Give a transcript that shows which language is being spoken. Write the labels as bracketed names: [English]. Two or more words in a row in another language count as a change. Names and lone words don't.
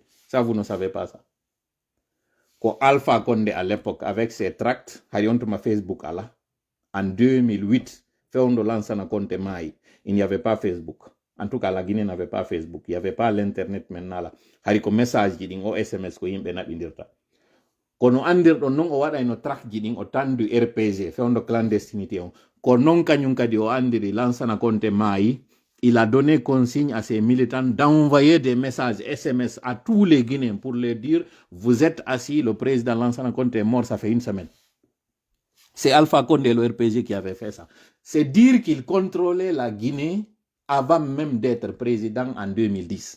[French] Ça, vous ne savez pas ça. Quand Alpha Condé à l'époque, avec ses tracts, ma Facebook en 2008, fait on Lansana Conté Maï, il n'y avait pas Facebook. En tout cas, la Guinée n'avait pas Facebook. Il n'y avait pas l'Internet maintenant là. [Fula] Hariko message au SMS ko yimbe na bindirta. Kono andir do non o wada no track jidin o tandu RPG fe on clandestinité on ko non kanyum kadi o andiri [French] Lansana Conté Maï, il a donné consigne à ses militants d'envoyer des messages SMS à tous les Guinéens pour leur dire vous êtes assis, le président Lansana Conté est mort, ça fait une semaine. C'est Alpha Condé, le RPG, qui avait fait ça. C'est dire qu'il contrôlait la Guinée avant même d'être président en 2010.